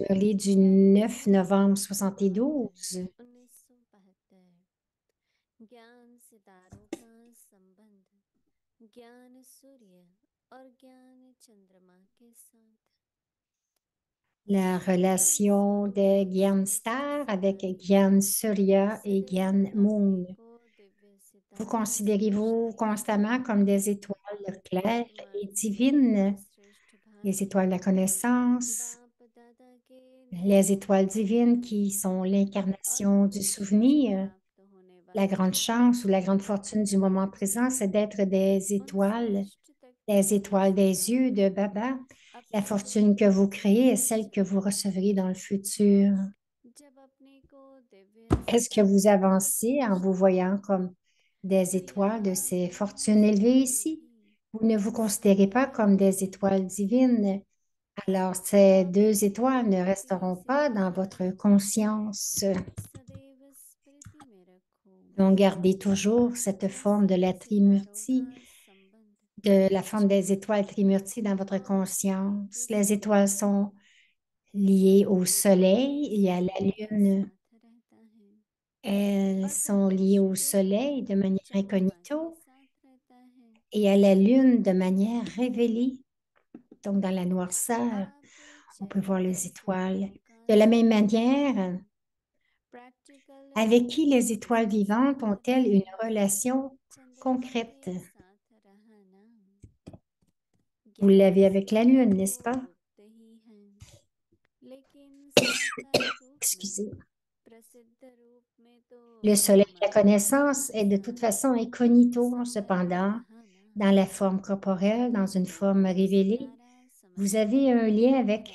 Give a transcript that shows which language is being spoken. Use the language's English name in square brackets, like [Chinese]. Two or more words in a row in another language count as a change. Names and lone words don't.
[French] Murli Murli du 9 Revision novembre 9 72. [Hindi] नवंबर 1972 ज्ञान सितारों का संबंध ज्ञान सूर्य और ज्ञान चंद्रमा के साथ [French] la relation de Gyan Star avec Gyan Surya et [Hindi] सदैव [French] Gyan [Hindi] अपने [French] Moon. [Hindi] को दिव्य [French] Vous [Hindi] सितारे [French] considérez-vous [Hindi] समझते [French] constamment comme des étoiles claires et [Hindi] वर्तमान जीवन [French] divines, [Hindi] की श्रेष्ठ [French] les [Hindi] भांति [French] étoiles de la connaissance, [Hindi] बाप दादा के [French] les [Hindi] दिव्य [French] étoiles divines [Hindi] वरदान [French] qui sont [Hindi] और [French] l'incarnation du [Hindi] भविष्य में [French] souvenir? [Hindi] प्राप्त होने [French] La [Hindi] वाले [French] grande chance ou la grande fortune du moment présent, c'est d'être [Hindi] उन श्रेष्ठ [French] des [Hindi] तकदीरों [French] étoiles [Hindi] से [French] des yeux de [Hindi] पाकर [French] Baba. La [Hindi] अपने को [French] fortune que vous [Hindi] दिव्य [French] créez est celle [Hindi] सितारे [French] que vous [Hindi] समझते [French] recevrez dans le [Hindi] हैं [French] futur. [Hindi] जब अपने को दिव्य [French] Est-ce que [Hindi] सितारा [French] vous avancez en vous [Hindi] समझते [French] voyant [Hindi] हैं [French] comme des [Hindi] तो [French] étoiles de [Hindi] यहाँ [French] ces [Hindi] वह [French] fortunes élevées [Hindi] सितारे [French] ici? [Hindi] भी [French] Vous ne vous considérez pas [Hindi] सदैव [French] comme des [Hindi] रहते [French] étoiles [Hindi] हैं [French] divines. Alors, ces [Hindi] बाप [French] deux [Hindi] दादा [French] étoiles ne [Hindi] के दिव्य [French] resteront pas dans [Hindi] सितारे [French] votre conscience. [Hindi] सदैव स्मृति में रखो [French] Donc, gardez toujours cette forme de [Hindi] जैसे [French] la [Hindi] सितारों का [French] Trimurti, [Hindi] संबंध [French] de la forme des étoiles [Hindi] चमकते [French] Trimurti dans votre [Hindi] और सूर्य [French] conscience. [Hindi] के [French] Les [Hindi] समान [French] étoiles [Hindi] है [French] sont liées au [Hindi] सितारे [French] soleil et à la [Hindi] समय के [French] lune. [Hindi] साथ रहता है [French] Elles [Hindi] और [French] sont liées [Hindi] प्रत्यक्ष [French] au [Hindi] रूप [French] soleil [Hindi] में [French] de manière [Hindi] चंद्रमा के [French] incognito [Hindi] साथ रहता है [French] et à la lune de manière révélée. Donc, dans la noirceur, [Hindi] आप [French] on peut voir [Hindi] चैतन्य [French] les étoiles. [Hindi] सितारों का [French] De la même [Hindi] संबंध [French] manière, [Hindi] प्रैक्टिकल [French] avec qui les [Hindi] रूप [French] étoiles [Hindi] से [French] vivantes [Hindi] समझते [French] ont-elles une [Hindi] हैं [French] relation [Hindi] चंद्रमा [French] concrète? [Hindi] के साथ रहना [French] Vous [Hindi] ज्ञान [French] l'avez avec la [Hindi] स्वतः [French] lune, [Hindi] तो [French] n'est-ce pas? [Hindi] गुप्त ही है लेकिन साकार रूप में [French] Excusez. [Hindi] प्रसिद्ध रूप में तो [French] Le soleil de la [Hindi] तुम्हारे [French] connaissance est de toute [Hindi] साथ [French] façon incognito, [Hindi] संबंध [French] cependant, [Hindi] रहा ना [French] dans la forme corporelle, dans une [Hindi] अपने [French] forme [Hindi] को [French] révélée. [Hindi] सितारा [French] Vous [Hindi] समझते [French] avez un lien avec